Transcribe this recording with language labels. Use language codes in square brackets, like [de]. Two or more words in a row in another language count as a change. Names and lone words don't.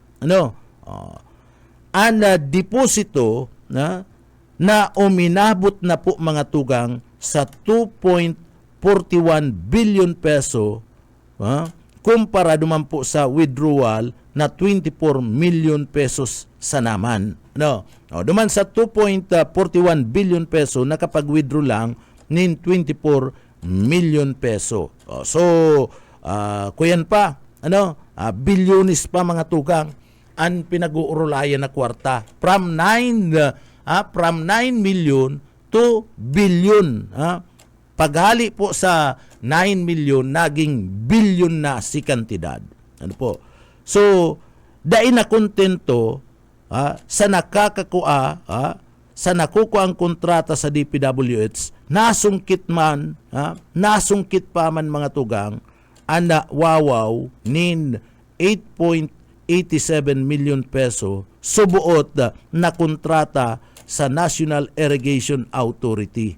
[bik] ang deposito na uminabot na po, mga tugang, sa 2.41 billion peso, kumpara duman po sa withdrawal na 24 million pesos sa naman. Duman sa 2.41 billion peso nakapag-withdraw lang nin 24 million peso. Kuyan pa, bilyonis pa, mga tugang, ang pinag-uurulayan na kwarta [en] from 9 million to billion. [bik] Paghali po sa 9 million naging billion na si kantidad. So dai na kontento sa nakakakuha sa nakukuha ang kontrata sa DPWH, nasungkit pa man, mga tugang, ana wawaw nin 8.87 million peso subuot na kontrata sa National Irrigation Authority.